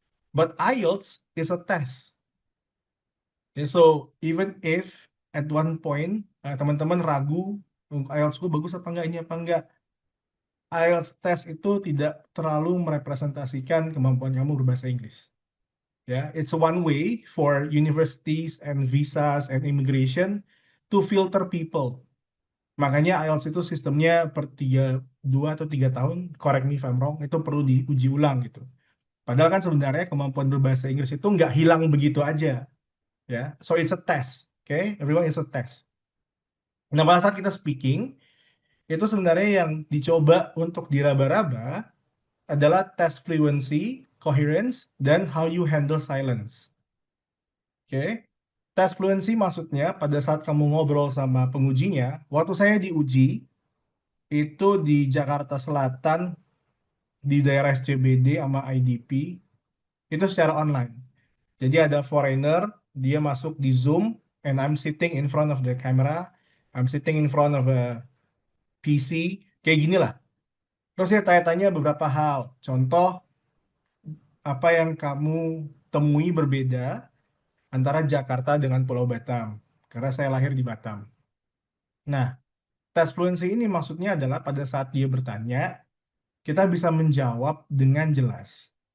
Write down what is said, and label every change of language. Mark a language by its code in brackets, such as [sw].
[en] But IELTS is a test. [id] Ya, [en] so even if at one point [id] teman-teman ragu IELTS gue bagus apa enggak ini apa enggak, IELTS test itu tidak terlalu merepresentasikan kemampuan kamu berbahasa Inggris. [en] Ya, it's one way for universities and visas and immigration to filter people. [id] Makanya IELTS itu sistemnya per 2 atau 3 tahun, [en] correct me if I'm wrong, [id] itu perlu diuji ulang gitu. Padahal kan sebenarnya kemampuan berbahasa Inggris itu nggak hilang begitu aja. Ya, [en] so it's a test, okay? Everyone is a test. [id] Nah, pada saat kita speaking, itu sebenarnya yang dicoba untuk diraba-raba adalah test fluency, coherence, dan [en] how you handle silence. [id] Oke? Test fluency maksudnya pada saat kamu ngobrol sama pengujinya, waktu saya diuji, itu di Jakarta Selatan, di daerah SCBD sama IDP, itu secara online. Jadi ada foreigner, dia masuk di Zoom, [en] and I'm sitting in front of the camera, I'm sitting in front of a PC, [id] kayak gini lah. Terus saya tanya-tanya beberapa hal. Contoh, apa yang kamu temui berbeda antara Jakarta dengan Pulau Batam? Karena saya lahir di Batam. Nah, tes fluency ini maksudnya adalah pada saat dia bertanya, kita bisa menjawab dengan jelas.